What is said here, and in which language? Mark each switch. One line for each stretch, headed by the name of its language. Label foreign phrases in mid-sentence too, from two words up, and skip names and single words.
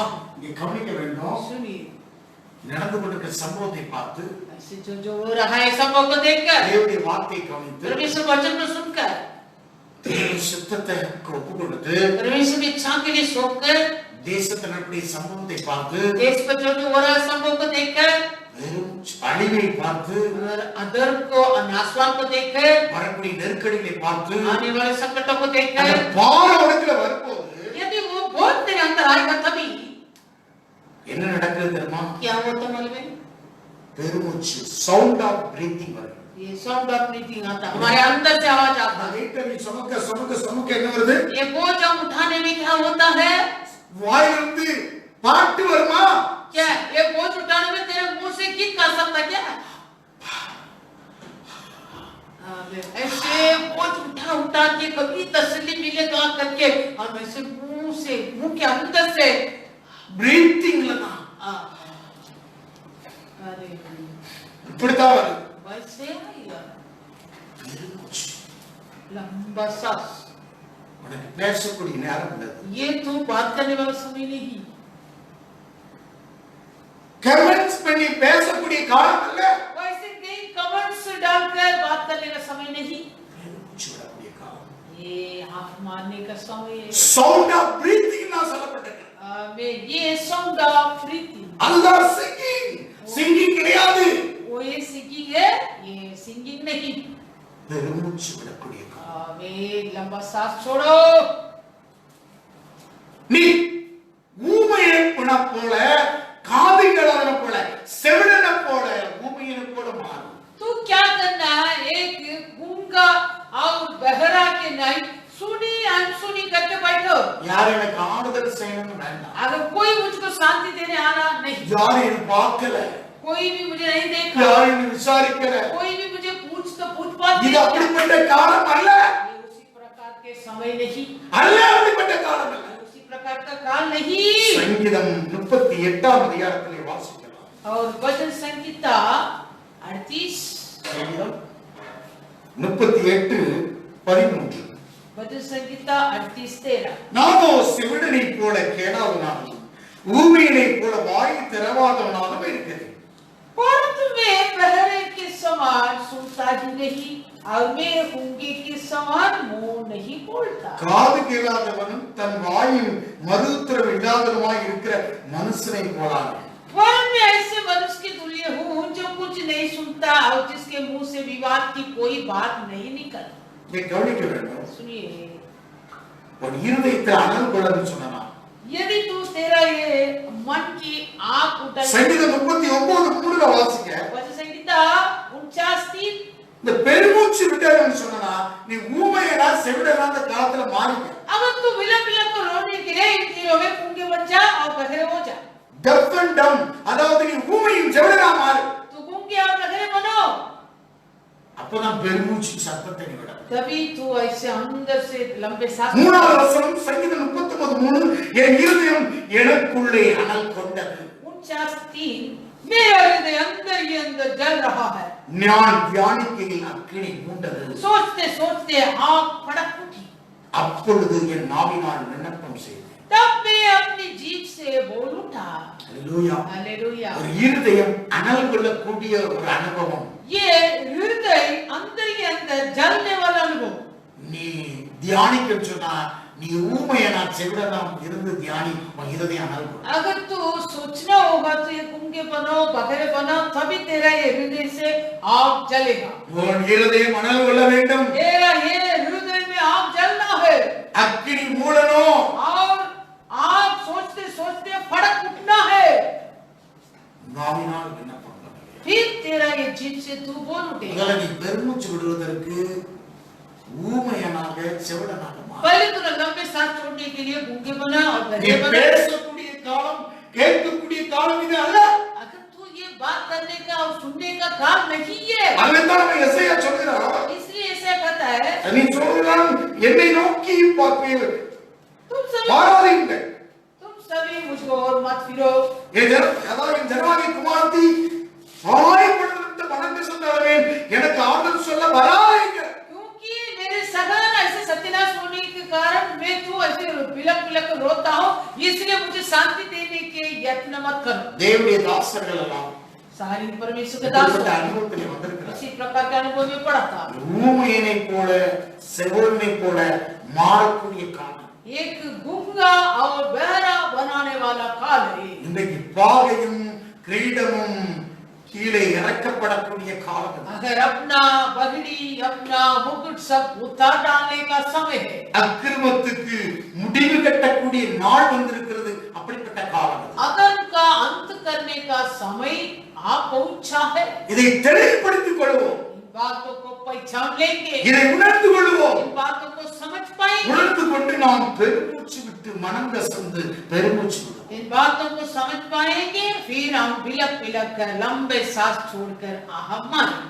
Tamil: இங்க கவனிக்க வேண்டும்,
Hindi: सुनिए,
Tamil: நடந்து கொண்டிருக்கிற சம்பவத்தை பார்த்து
Hindi: ऐसे जो जो हो रहा है सब को देखकर,
Tamil: தேவனுடைய வார்த்தையை கவனித்து
Hindi: परमेश्वर वचन को सुनकर
Tamil: தேவ சித்தத்தை ஒப்பு கொடுத்து
Hindi: परमेश्वर की इच्छा के लिए सौंपकर
Tamil: தேசத்தின் நடக்கூடிய சம்பவத்தை பார்த்து
Hindi: देश पर जो भी हो रहा संभव को देखकर
Tamil: வெறும் அழிவை பார்த்து
Hindi: और अधर्म को नाशवान को देखकर
Tamil: வரக்கூடிய நெருக்கடிகளை பார்த்து
Hindi: आने वाले संकटों को
Tamil: அந்த
Hindi: देखकर
Tamil: பார உலகத்துல வரும்போது
Hindi: यदि वो बहुत तेरे अंदर आएगा तभी
Tamil: என்ன நடக்குது தெரியுமா?
Hindi: क्या होता मालूम है?
Tamil: பெருமூச்சு
English: sound of breathing
Tamil: வருது.
Hindi: ये
English: sound of breathing
Hindi: आता है, हमारे अंदर से आवाज आता है।
Tamil: வெயிட்டை சுமக்க சுமக்க சுமக்க என்ன வருது?
Hindi: ये बोझ हम उठाने में क्या होता है?
Tamil: வாயிலிருந்து பாட்டு வருமா?
Hindi: क्या ये बोझ उठाने में तेरे मुंह से गीत गा सकता क्या? ऐसे बोझ उठा उठा के कभी तसल्ली मिलेगा करके और वैसे मुंह के अंदर से
Tamil: பிரீத்திங் லனா
Hindi: अरे
Tamil: இப்படிதான் வருது.
Hindi: वैसे आएगा
Tamil: பெருமூச்சு.
Hindi: लंबा सांस।
Tamil: உனக்கு பேசக்கூடிய நேரம் இல்லை.
Hindi: ये तू बात करने वाला समय नहीं,
Tamil: கமெண்ட்ஸ் பண்ணி பேசக்கூடிய காலம் இல்ல.
Hindi: वैसे कहीं कमेंट्स डालकर बात करने का समय नहीं,
Tamil: பெருமூச்சு விடக்கூடிய காலம்.
Hindi: ये हाथ मारने का समय है।
English: sound of breathing
Tamil: நான் சொல்லப்பட்டேன்.
Hindi: में ये
English: sound of breathing,
Tamil: அதுதான் சிங்கிங். சிங்கிங் கிடையாது.
Hindi: वो ये सिंगिंग है, ये सिंगिंग नहीं।
Tamil: பெருமூச்சு விடக்கூடிய காலம்.
Hindi: में लंबा सांस छोड़ो।
Tamil: நீ ஊமையை போல காதுகளன போல செவிடன போல ஊமையன போல மாறு.
Hindi: तू क्या करना है? एक गूंगा और बहरा के नहीं सुनी अनसुनी करके बैठो।
Tamil: யார் எனக்கு ஆறுதல் செய்யணும்னு வேண்டாம்.
Hindi: अगर कोई मुझको शांति देने आना नहीं,
Tamil: யார் என்ன பார்க்கல,
Hindi: कोई भी मुझे नहीं देखा,
Tamil: யார் என்ன விசாரிக்கல,
Hindi: कोई भी मुझे पूछ पात
Tamil: இது
Hindi: नहीं,
Tamil: அப்படிப்பட்ட காலம் அல்ல.
Hindi: ये उसी प्रकार के समय नहीं,
Tamil: அல்ல அப்படிப்பட்ட காலம் அல்ல.
Hindi: उसी प्रकार का काल नहीं।
Tamil: சங்கீதம் 38ஆம் அதிகாரத்திலே வாசிக்கலாம்.
Hindi: और भजन संगीता 38
Tamil: சங்கீதம் 38:13.
Hindi: भजन संगीता 38:13।
Tamil: நானோ செவிடனை போல கேளாதவனாலும் ஊமையனை போல வாய் திறவாதவனாலும் இருக்கிறேன்.
Hindi: परंतु मैं बहरे के समान सुनता ही नहीं और मैं गूंगे के समान मुंह नहीं बोलता।
Tamil: காது கேளாதவனும் தன் வாயில் மறுத்திரம் இல்லாதவனுமாய் இருக்கிற மனுஷனை போலான்.
Hindi: पर मैं ऐसे मनुष्य के तुल्य हूँ जो कुछ नहीं सुनता और जिसके मुंह से विवाद की कोई बात नहीं निकलती।
Tamil: நீ கவனிக்க வேண்டும்.
Hindi: सुनिए,
Tamil: உன் இருதயத்தில் அனல் கொள்ளன்னு சொன்னா
Hindi: यदि तू तेरा ये मन की आग उठा,
Tamil: சங்கீதம் 39:3 வாசிக்க
Hindi: भजन संगीता 49:3।
Tamil: இந்த பெருமூச்சு விட்டேன்னு சொன்னா நீ ஊமையனா செவிடனா அந்த காலத்துல மாறிக்க.
Hindi: अगर तू विलप विलप को रोने के लिए इन तीनों में गूंगे बन जा और बहरे हो जा।
English: deaf and dumb,
Tamil: அதாவது நீ ஊமையும் செவிடனா மாறு.
Hindi: तू गूंगे और बहरे बनो,
Tamil: அப்பதான் பெருமூச்சு சத்தத்தை நீ விட.
Hindi: तभी तू ऐसे अंदर से लंबे सांस।
Tamil: 3வது வசனம் சங்கீதம் 39:3 என் இருதயம் எனக்குள்ளே அனல் கொண்டது.
Hindi: 49:3 मेरा हृदय अंदर ही अंदर जल रहा है।
Tamil: நான் தியானிக்கையில் அக்கினி மூண்டது.
Hindi: सोचते सोचते आग फड़क उठी।
Tamil: அப்பொழுது என் நாவினால் விண்ணப்பம் செய்தேன்.
Hindi: तब मैं अपनी जीभ से बोल उठा।
Tamil: ஹalleluya.
Hindi: हालेलुया।
Tamil: ஒரு இருதயம் அனல் கொள்ளக்கூடிய ஒரு அனுபவம்.
Hindi: ये हृदय अंदर ही अंदर जलने वाला अनुभव।
Tamil: நீ தியானிக்க சொன்னா நீ ஊமையனா செவிடனா இருந்து தியானி, உன் இருதயம் அனல் கொள்ளும்.
Hindi: अगर तू सोचना होगा तो ये गूंगे बनो बहरे बनो, तभी तेरा ये हृदय से आग जलेगा।
Tamil: உன் இருதயம் அனல் கொள்ள வேண்டும்.
Hindi: तेरा ये हृदय में आग जलना है
Tamil: அக்கினி மூடணும்.
Hindi: और आग सोचते सोचते फड़क उठना है।
Tamil: நாவினால் விண்ணப்பம் பண்ணு.
Hindi: फिर तेरा ये जीभ से तू बोल उठेगा।
Tamil: முதல்ல நீ பெருமூச்சு விடுவதற்கு ஊமையனாக செவிடனாக மாறு.
Hindi: पहले तो लंबे सांस छोड़ने के लिए गूंगे बना और
Tamil: நீ
Hindi: बहरे बना।
Tamil: பேசக்கூடிய காலம் கேட்கக்கூடிய காலம் இது அல்ல.
Hindi: अगर तू ये बात करने का और सुनने का काम नहीं है,
Tamil: அதுதான் நம்ம எசையா சொல்கிறார்.
Hindi: इसलिए ऐसा कहता है
Tamil: நீ சொல்கிறான் என்னை நோக்கி பாப்பீர்
Hindi: तुम
Tamil: பாராதீங்கள்.
Hindi: सभी मुझको और मत फिरो।
Tamil: அதாவது ஜனவாகிய குமாரத்தி ஆய்ப்படுத்த மனது சொன்னாலே எனக்கு ஆறுதல் சொல்ல வராதீங்க.
Hindi: क्योंकि मेरे सगा ऐसे सत्यानाश होने के कारण मैं तू ऐसे बिलक बिलक रोता हूँ, इसलिए मुझे शांति देने के यत्न मत करो।
Tamil: தேவனுடைய தாசர்கள் எல்லாம்
Hindi: सारी परमेश्वर के दास
Tamil: இப்படிப்பட்ட அனுபவத்திலே வந்திருக்கிறார்.
Hindi: इसी प्रकार के अनुभव में पड़ा था।
Tamil: ஊமையனை போல செவிடனை போல மாறக்கூடிய காலம்.
Hindi: एक गूंगा और बहरा बनाने वाला काल है।
Tamil: இன்றைக்கு பாகையும் கிரீடமும் கீழே இறக்கப்படக்கூடிய காலம்.
Hindi: अगर अपना बगड़ी अपना मुकुट सब उतार डालने का समय है।
Tamil: அக்கிரமத்துக்கு முடிவு கட்டக்கூடிய நாள் வந்திருக்கிறது. அப்படிப்பட்ட காலம்.
Hindi: अदन का अंत करने का समय आ पहुंचा है।
Tamil: இதை தெளிவுபடுத்திக் கொள்வோம்.
Hindi: इन बातों को पहचान लेंगे,
Tamil: இதை உணர்ந்து கொள்வோம்.
Hindi: इन बातों को समझ पाएंगे।
Tamil: உணர்ந்து கொண்டு நாம் பெருமூச்சு விட்டு மனம் கசந்து பெருமூச்சு விடுவோம்.
Hindi: इन बातों को समझ पाएंगे, फिर हम बिलक बिलक कर लंबे सांस छोड़कर आहा मारेंगे।